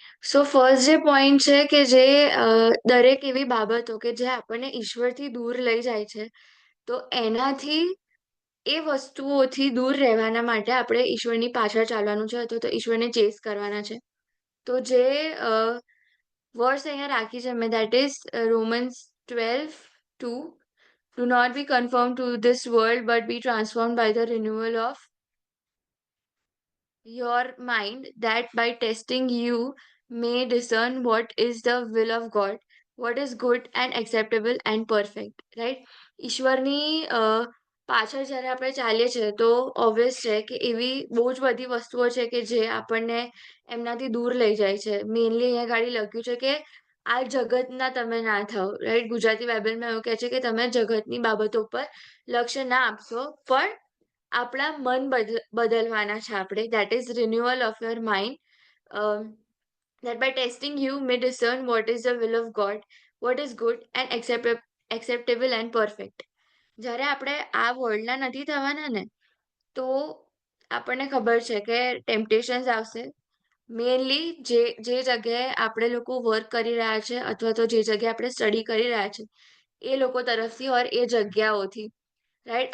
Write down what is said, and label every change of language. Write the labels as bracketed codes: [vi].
[gu] So first જે point છે કે જે દરેક એવી બાબતો કે જે આપણને ઈશ્વરથી દૂર લઈ જાય છે, તો એનાથી એ વસ્તુઓથી દૂર રહેવાના માટે આપણે ઈશ્વરની પાછળ ચાલવાનું છે અથવા તો ઈશ્વરને ચેસ કરવાના છે. તો જે વર્ડ્સ અહીંયા રાખી છે મેં, [en] that is [gu] રોમન્સ 12:2. [en] Do not be conformed to this world, but be transformed by the renewal of your mind, that by testing you may discern what is the will of God, what is good and acceptable and perfect, right? [gu] ઈશ્વરની પાછળ જ્યારે આપણે ચાલીએ છીએ તો obvious છે કે એવી બહુ જ બધી વસ્તુઓ છે કે જે આપણને એમનાથી દૂર લઈ જાય છે. મેઇનલી અહીંયા ગાડી લખ્યું છે કે આ જગતના તમે ના થાઓ, રાઈટ? ગુજરાતી બાઇબલમાં એવું કહે છે કે તમે જગતની બાબતો પર લક્ષ્ય ના આપશો, પણ આપણા મન બદલવાના છે આપણે. [en] That is renewal of your mind. That by testing you may discern what is the will of God, what is good and acceptable and perfect. [gu] જ્યારે આપણે આ વર્લ્ડના નથી થવાના ને, તો આપણને ખબર છે કે ટેમ્પટેશન્સ આવશે. મેઇનલી જે જે જગ્યાએ આપણે લોકો વર્ક કરી રહ્યા છે અથવા તો જે જગ્યાએ આપણે સ્ટડી કરી રહ્યા છે, એ લોકો તરફથી ઓર એ જગ્યાઓથી, રાઈટ?